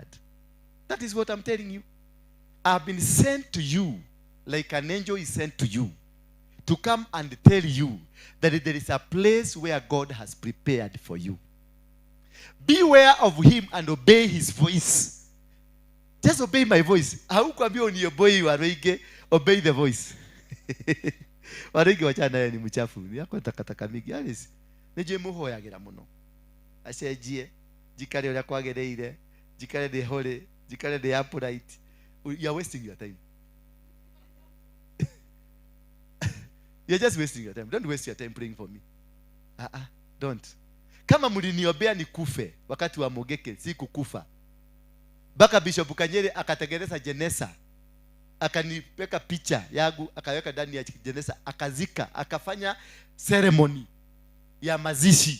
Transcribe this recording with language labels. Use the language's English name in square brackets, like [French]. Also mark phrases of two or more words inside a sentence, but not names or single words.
[English] That is what I'm telling you. I've been sent to you like an angel is sent to you to come and tell you that there is a place where God has prepared for you. Beware of him and obey his voice. Just obey my voice. [Swahili] Haukwambia uniobey warege, [English] obey the voice. [Swahili] Warege wachana yeye ni mchafu. Yako takataka mingi. Alice. [Kikuyu] Nije muhoyagira muno. Acenjie, jikare uria kwagereire, jikare [English] the holy, [Kikuyu] jikare [English] the upright. You are wasting your time. You're just wasting your time. Don't waste your time praying for me. Don't. [Swahili] Kama mliniombea nikufe wakati wa Mogeke, si kukufa. Baka Bishop Kanyere akatengeneza jeneza. Akanipeka picha yangu, akaweka ndani ya jeneza, akazika, akafanya ceremony ya mazishi.